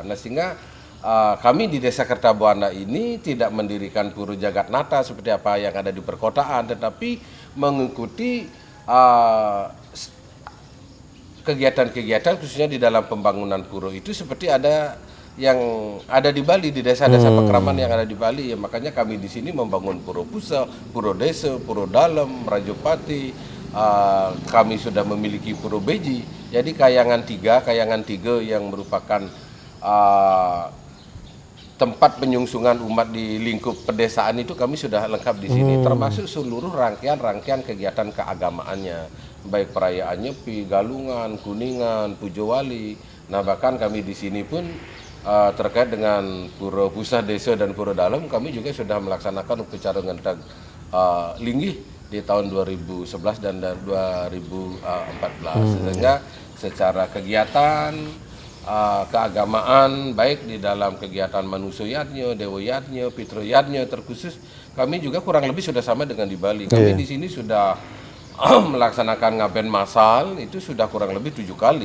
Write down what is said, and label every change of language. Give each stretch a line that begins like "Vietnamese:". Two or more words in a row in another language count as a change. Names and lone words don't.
Indonesian: Nah sehingga kami di Desa Kertabuana ini tidak mendirikan Pura Jagatnata seperti apa yang ada di perkotaan, tetapi mengikuti kegiatan-kegiatan khususnya di dalam pembangunan pura itu seperti ada yang ada di Bali, di desa-desa pekraman yang ada di Bali. Ya, makanya kami di sini membangun Pura Pusa, Pura Desa, Pura Dalem, Rajopati. Kami sudah memiliki Pura Beji. Jadi kayangan tiga yang merupakan tempat penyungsungan umat di lingkup pedesaan itu kami sudah lengkap di sini, termasuk seluruh rangkaian kegiatan keagamaannya, baik perayaan Nyepi, Galungan, Kuningan, Pujo Wali. Nah bahkan kami di sini pun terkait dengan Pura Pusat Desa dan Pura Dalem, kami juga sudah melaksanakan upacara ngentag linggih di tahun 2011 dan 2014. Sehingga secara kegiatan keagamaan, baik di dalam kegiatan manusuyatnya, dewoyatnya, pitroyatnya, terkhusus kami juga kurang lebih sudah sama dengan di Bali. Kami di sini sudah melaksanakan ngaben massal itu sudah kurang lebih 7 kali.